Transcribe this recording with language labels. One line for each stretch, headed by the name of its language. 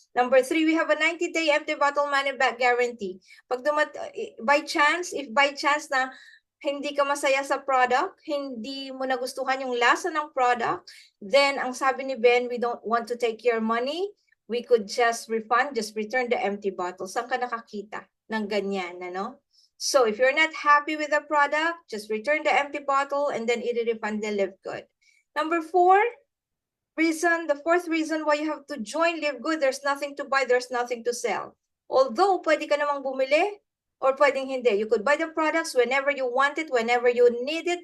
English: Number 3, we have a 90-day empty bottle money back guarantee.
Filipino: Pag if by chance na hindi ka masaya sa product, hindi mo nagustuhan yung lasa ng product, then ang sabi ni Ben,
English: we don't want to take your money. We could just refund, just return the empty bottle.
Filipino: Saan ka nakakita ng ganyan, ano?
English: So if you're not happy with the product, just return the empty bottle and then i-refund the Live Good. Number 4, the fourth reason why you have to join Live Good, there's nothing to buy, there's nothing to sell.
Filipino: Although pwede ka namang bumili or pwedeng hindi.
English: You could buy the products whenever you want it, whenever you need it.